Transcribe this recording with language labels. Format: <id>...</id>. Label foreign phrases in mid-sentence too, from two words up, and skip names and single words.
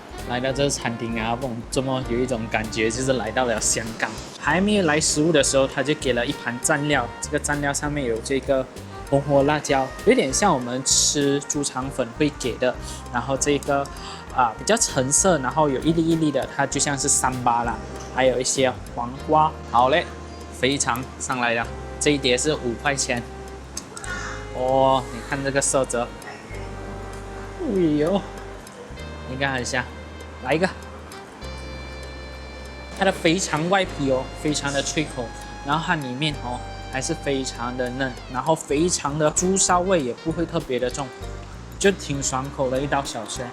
<zh>來到這個餐廳啊，這麼有一種感覺，就是來到了香港。還沒有來食物的時候，他就給了一盤蘸料，這個蘸料上面有這個紅火辣椒，有點像我們吃豬腸粉會給的。然後這個比較橙色，然後有一粒一粒的，它就像是三巴啦。還有一些黃瓜。好嘞，肥肠上來了，這一碟是5塊錢。哦，你看這個色澤，哎呦，应該很香。來一個，它的肥腸外皮哦，非常的脆口，然後它裡面哦還是非常的嫩，然後肥肠的豬燒味也不會特別的重，就挺爽口的一道小吃。</zh>